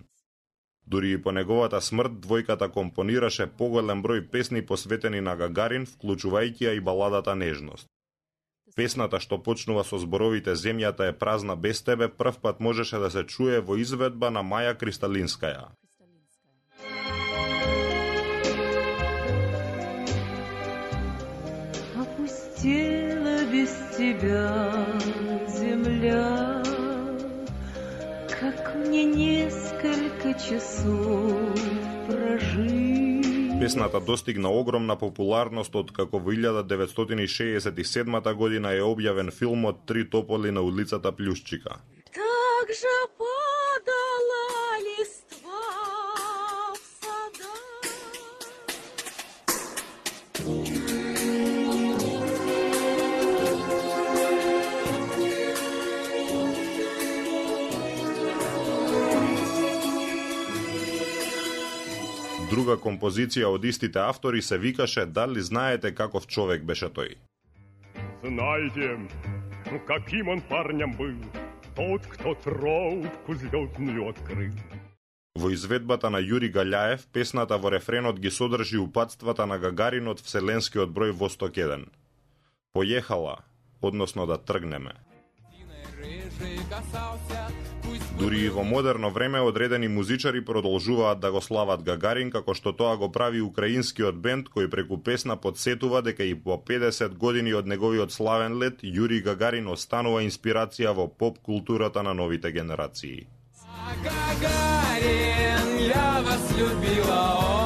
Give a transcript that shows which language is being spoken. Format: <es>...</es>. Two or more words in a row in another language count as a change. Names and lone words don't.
<mk>Дури и по неговата смрт, двојката компонираше поголем број песни посветени на Гагарин, вклучувајќи ја и баладата Нежност. Песната што почнува со зборовите "Земјата е празна без тебе" првпат можеше да се чуе во изведба на Маја Кристалинскаја.</mk> <ru>Опустела без тебя земля, как мне несколько часов прожить.</ru> <mk>Песната достигна огромна популарност откако во 1967 година е објавен филмот "Три тополи на улицата Плюшчика".</mk> <ru>Так же падала листва в садах.</ru> <mk>Друга композиција од истите автори се викаше "Дали знаете каков човек беше тој?"</mk> <ru>Знаете, каким он парнем был, тот, кто тропку звездную открыл.</ru> <mk>Во изведбата на Јури Гаљаев, песната во рефренот ги содржи упатствата на Гагарин од вселенскиот број Восток 1.</mk> <ru>Поехала,</ru> <mk>односно да тргнеме. Дури и во модерно време одредени музичари продолжуваат да го слават Гагарин, како што тоа го прави украинскиот бенд кој преку песна подсетува дека и по 50 години од неговиот славен лет, Јури Гагарин останува инспирација во поп културата на новите генерации.</mk> <ru>Гагарин, я вас любила.</ru>